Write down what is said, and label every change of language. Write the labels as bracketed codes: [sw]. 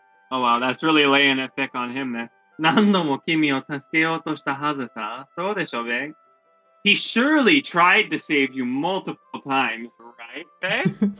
[en] Oh wow, that's really laying it thick on him there. [ja] 何度も君を助けようとしたはずさ。そうでしょ, Vague? [en] He surely tried to save you multiple times, right, Vague?